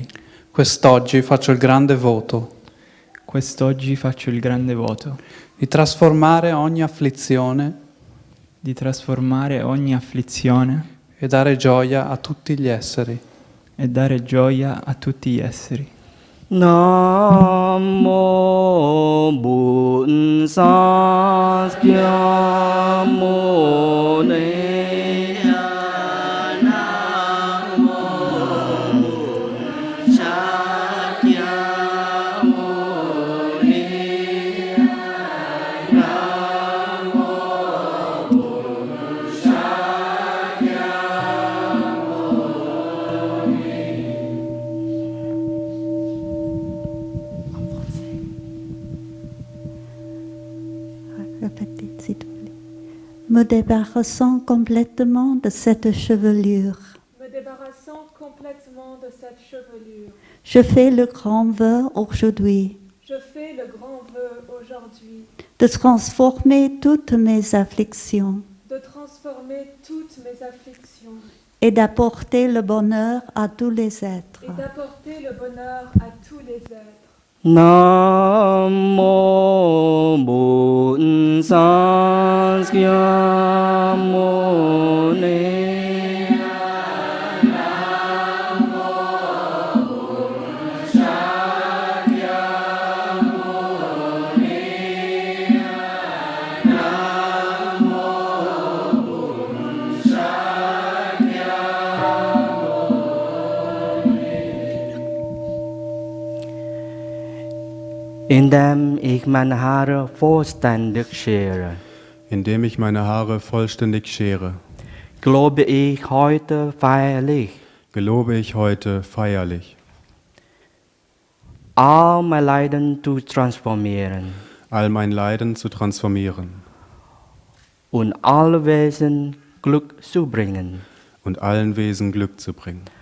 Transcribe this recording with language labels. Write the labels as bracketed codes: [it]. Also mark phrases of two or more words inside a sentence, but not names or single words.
[it] quest'oggi faccio il grande voto quest'oggi faccio il grande voto di trasformare ogni afflizione di trasformare ogni afflizione e dare gioia a tutti gli esseri. e dare gioia a tutti gli esseri. [vi] Nam mô Bổn Sakya Mâu Ni Nam mô Bổn Sakya Mâu Ni Nam mô Bổn Sakya Mâu Ni. [fr] Répétez, s'il vous plaît. Me débarrassant complètement de cette chevelure, Me débarrassant complètement de cette chevelure, je fais le grand vœu aujourd'hui je fais le grand vœu aujourd'hui de transformer toutes mes afflictions de transformer toutes mes afflictions et d'apporter le bonheur à tous les êtres. et d'apporter le bonheur à tous les êtres. [vi] Nam mô Bổn Sakya Mâu Ni Nam mô Bổn Sakya Mâu Ni Nam mô Bổn Sakya [de] Indem ich meine Haare vollständig schere, Indem ich meine Haare vollständig schere, gelobe ich heute feierlich, gelobe ich heute feierlich, all mein Leiden zu transformieren all mein Leiden zu transformieren und alle Wesen Glück zu bringen. und allen Wesen Glück zu bringen.